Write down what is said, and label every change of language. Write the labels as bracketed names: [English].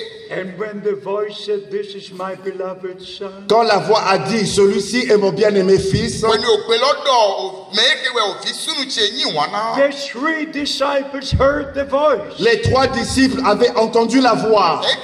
[English] and when the voice said, "This is my beloved son," [French] quand la voix a dit, celui-ci est mon bien-aimé fils, [English] the 3 disciples heard the voice. [French] Les 3 disciples avaient entendu la voix.